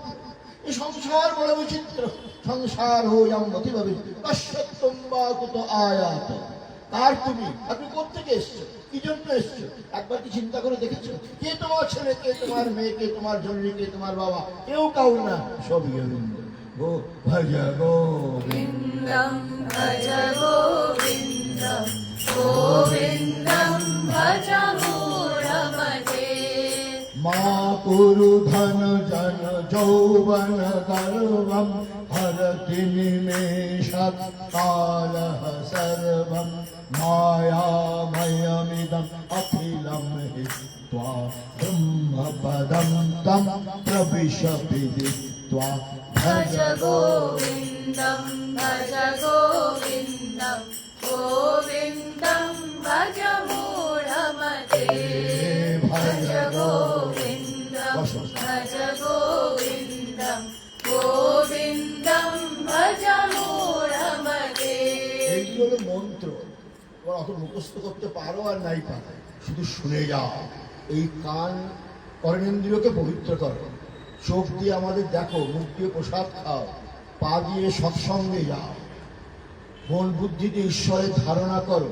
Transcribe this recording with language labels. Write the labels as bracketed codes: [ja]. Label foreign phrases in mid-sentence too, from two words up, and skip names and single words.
[bn] এই সংসার বড় বিচিত্র, [sa] সংসার হইয়াম অতিভাবে কশ্যতম বা কুত আয়াত। [bn] কার তুমি, আপনি কোত্থেকে এসছো, কি জন্য এসছো, একবার কি চিন্তা করে দেখেছো? কে তোমার ছেলে, কে তোমার মেয়ে, কে তোমার জননী, কে তোমার বাবা, কেউ কাউ না, সব গোবিন্দ। [sa] গো ভজ গোবিন্দম ভজ গোবিন্দম গোবিন্দম ভজ মূঢ়মতে। মা কুরু ধন জন যৌবন গর্ভম হরতি নিমেষাৎ কালঃ সর্বম মায়াময়মিদম অখিলম হিত্বা ব্রহ্মপদম তম প্রবিশ বিদিত্বা ভজ গোবিন্দম ভজ গোবিন্দম গোবিন্দম ভজ মূঢ়মতে। ভজ গোবিন্দম ভজ গোবিন্দম গোবিন্দম ভজ মূঢ়মতে। [bn] এইগুলো হলো মন্ত্র, ওরা অত মুখস্থ করতে পারো আর নাই পারো, শুধু শুনে যাও। এই কান কর্ণেন্দ্রিয়কে পবিত্র করো, চোখ দিয়ে আমাদের দেখো, মুখ দিয়ে প্রসাদ খাও, পা দিয়ে সৎসঙ্গে যাও, মন বুদ্ধি দিয়ে ঈশ্বরের ধারণা করো।